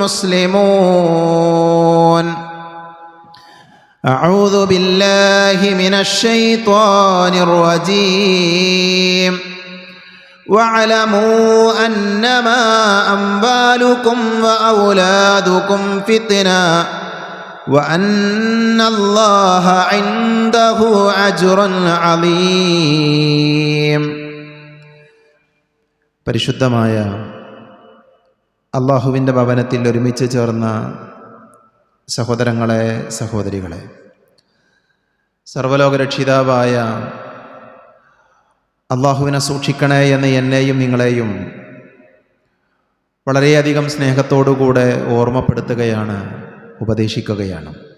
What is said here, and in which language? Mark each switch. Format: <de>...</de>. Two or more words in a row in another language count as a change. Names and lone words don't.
<ar>مسلمون أعوذ بالله من الشيطان الرجيم واعلموا أنما أموالكم وأولادكم فتنة وأن الله عنده أجر عظيم</ar> <ml>പരിശുദ്ധമായ അല്ലാഹുവിൻ്റെ ഭവനത്തിൽ ഒരുമിച്ച് ചേർന്ന സഹോദരങ്ങളെ സഹോദരികളെ, സർവ്വലോകരക്ഷിതാവായ അല്ലാഹുവിനെ സൂക്ഷിക്കണേ എന്ന് എന്നെയും നിങ്ങളെയും വളരെയധികം സ്നേഹത്തോടുകൂടെ ഓർമ്മപ്പെടുത്തുകയാണ്, ഉപദേശിക്കുകയാണ്.</ml>